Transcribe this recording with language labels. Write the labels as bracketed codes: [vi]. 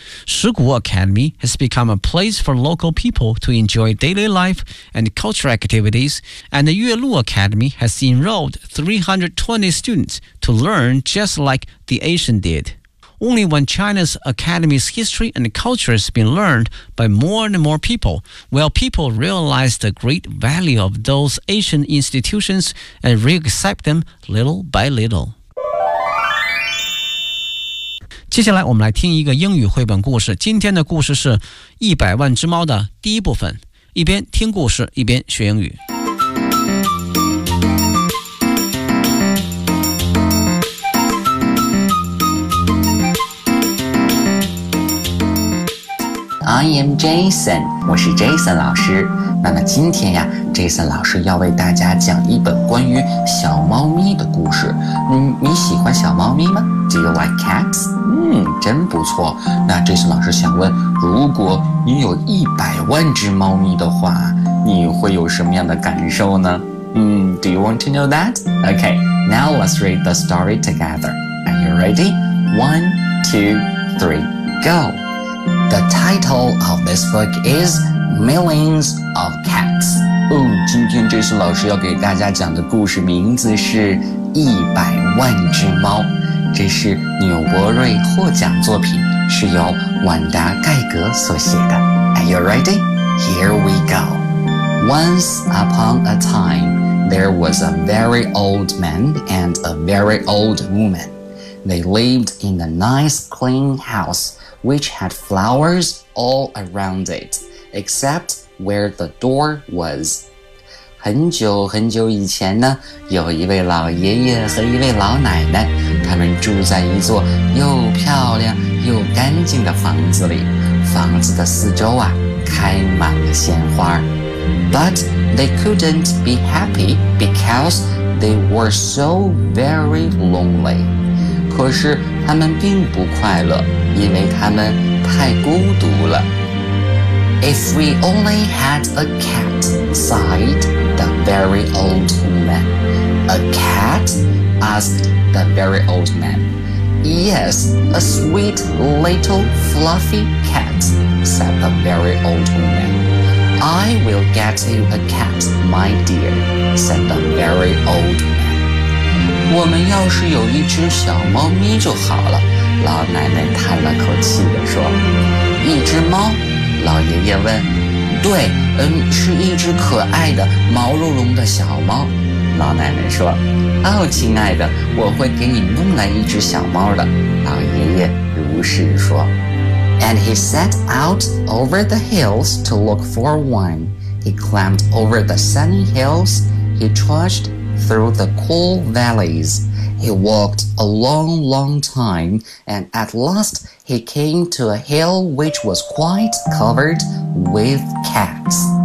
[en] 石鼓 Academy has become a place for local people to enjoy daily life and cultural activities, and the 岳麓 Academy has enrolled 320 students to learn just like the ancient did. Only when China's academy's history and culture has been learned by more and more people will people realize the great value of those ancient institutions and re-accept them little by little. [zh] 接下来我们来听一个英语绘本故事。今天的故事是《一百万只猫》的第一部分。一边听故事，一边学英语。 [en] I am Jason, [zh] 我是 Jason 老师。那么今天呀 ,Jason 老师要为大家讲一本关于小猫咪的故事。你喜欢小猫咪吗 ? [en] Do you like cats? [zh] 真不错。那 Jason 老师想问，如果你有一百万只猫咪的话，你会有什么样的感受呢？ [en] Do you want to know that? Okay, now let's read the story together. Are you ready? 1, 2, 3, go! The title of this book is Millions of Cats. [zh] 今天这次老师要给大家讲的故事名字是《一百万只猫》。这是纽伯瑞获奖作品，是由婉达·盖格所写的。 Are you ready? Here we go. [en] Once upon a time, there was a very old man and a very old woman. They lived in a nice clean house. Which had flowers all around it, except where the door was. [zh] 很久很久以前呢，有一位老爷爷和一位老奶奶，他们住在一座又漂亮又干净的房子里。房子的四周啊，开满了鲜花。 [en] But they couldn't be happy because they were so very lonely. [zh] 可是他们并不快乐，因为他们太孤独了。 [en] If we only had a cat, sighed the very old man. A cat? Asked the very old man. Yes, a sweet little fluffy cat, said the very old woman. I will get you a cat, my dear, said the very old man. [zh] 我们要是有一只小猫咪就好了，老奶奶叹了口气地说。一只猫？老爷爷问。对，是一只可爱的毛茸茸的小猫，老奶奶说。哦，亲爱的，我会给你弄来一只小猫的，老爷爷如是说。 [en] And he set out over the hills to look for one. He climbed over the sunny hills. He trudgedthrough the cool valleys. He walked a long, long time, and at last he came to a hill which was quite covered with cats.